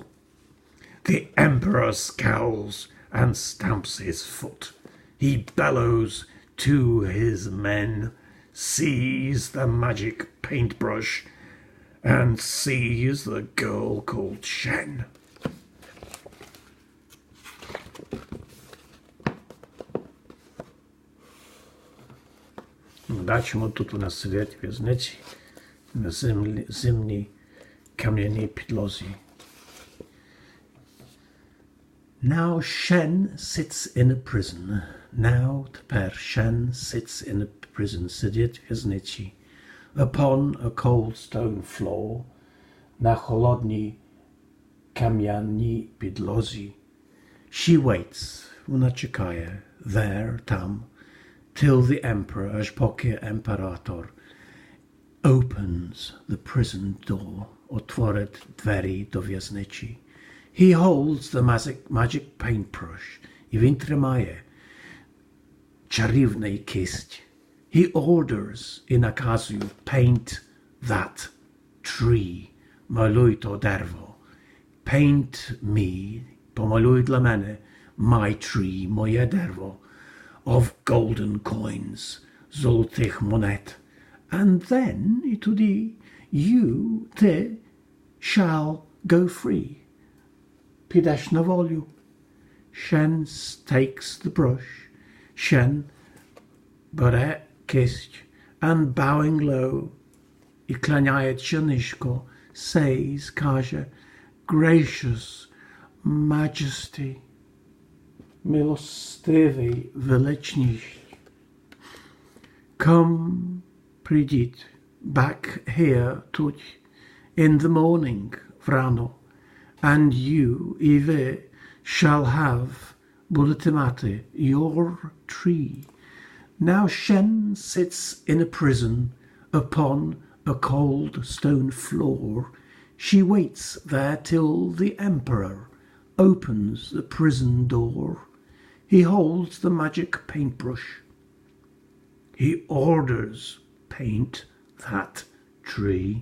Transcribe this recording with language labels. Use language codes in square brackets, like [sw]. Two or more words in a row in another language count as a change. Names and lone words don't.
[en] The emperor scowls and stamps his foot. He bellows to his men, sees the magic paintbrush, and sees the girl called Shen. [uk] Бачимо, тут у нас сидять в'язниці на зимній кам'яній підлозі. [en] Now Shen sits in a prison. Now тепер Shen sits in a prison. [uk] Сидять в'язниці. [en] Upon a cold stone floor. [uk] На холодній кам'яній підлозі. [en] She waits. [uk] Вона чекає. [en] There, там. Till the emperor, [uk] аж поки імператор, [en] opens the prison door, [uk] отворить двері до в'язничі. [en] He holds the magic paintbrush, [uk] і він тримає чарівний кисть. [en] He orders, [uk] і наказує, [en] paint that tree, [uk] малюй то дерево. [en] Paint me, [uk] помалюй для мене, [en] my tree, [uk] моє дерево. [en] Of golden coins, [uk] золотих монет. [en] And then, [uk] і тоді, you, ти, [en] shall go free. [uk] Підеш на волю. [en] Shen takes the brush. [uk] Shen бере кисть, [en] and bowing low, [uk] і кланяється низько, [en] says, каже, gracious majesty, [uk] милостивий величність. [en] Come, прийдіть, back here, тут, in the morning, врано, and you, [uk] і ви, [en] shall have, [uk] будете мати, [en] your tree. Now Shen sits in a prison upon a cold stone floor. She waits there till the emperor opens the prison door. He holds the magic paintbrush. He orders, paint that tree.